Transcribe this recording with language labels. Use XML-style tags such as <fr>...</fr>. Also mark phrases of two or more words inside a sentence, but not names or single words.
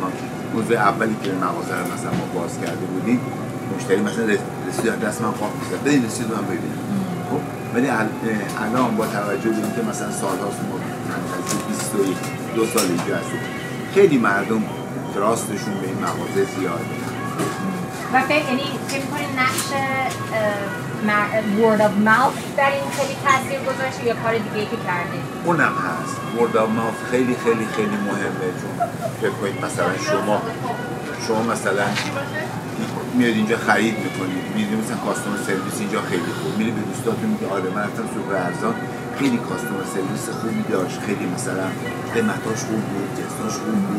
<fa>موضوع اولی که مغازه رو مثلا ما باز کرده بودیم، مشتری مثلا رسید دست من خواهد می‌زد، بدین رسید من ببینم. خب ولی الان با توجه به اینکه مثلا سال‌هاست ما نزدیک 22 سال اینجا هستیم، خیلی مردم تراستشون به این مغازه زیاده. و فکر می‌کنید نقش</fa> <en>word of mouth</en> <fa>در این خیلی تاثیر گذاشته یا کار دیگه‌ای که کرده؟ اونم هست.</fa> <en>word of mouth</en> <fa>خیلی خیلی خیلی مهمه. چون فکر کنید مثلا شما مثلا میاد اینجا خرید میکنید، میدونید مثلا</fa> <en>customer service</en> <fa>اینجا خیلی خوب، میری به دوستاتون میگه آره من رفتم سوپر ارزان خیلی</fa> <en>customer service</en> <fa>خوبی داشت، خیلی مثلا قیمتاش خوب بود، جنساش خوب بود.</fa>